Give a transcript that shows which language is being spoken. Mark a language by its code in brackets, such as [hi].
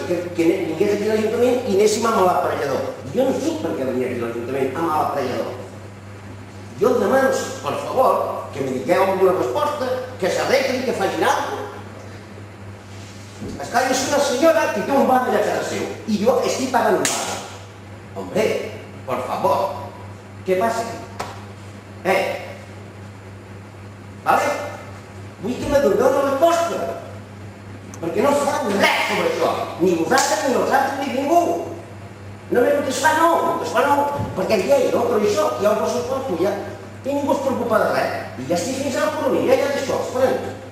[ca] Que vingués aquí a l'Ajuntament i anéssim amb l'aparellador. Jo no sé per què venia aquí a l'Ajuntament amb l'aparellador. Jo et demano, per favor, que me digueu alguna resposta, que s'arregli, que facin alguna cosa. Esclar, jo soy una senyora que té un bar allà a casa seu i jo estic pagant un bar. [es] Hombre, por favor, ¿qué pasa? ¿Vale? [ca] Vull que me doneu una resposta, perquè no es fa res sobre això, ni vosaltres, ni els altres, ni ningú. Només el que es fa no, perquè és llei, no? Però això, ja ho poso tot, ja ningú es preocupa de res, i ja estic fins a l'economia, ja d'això, esperant.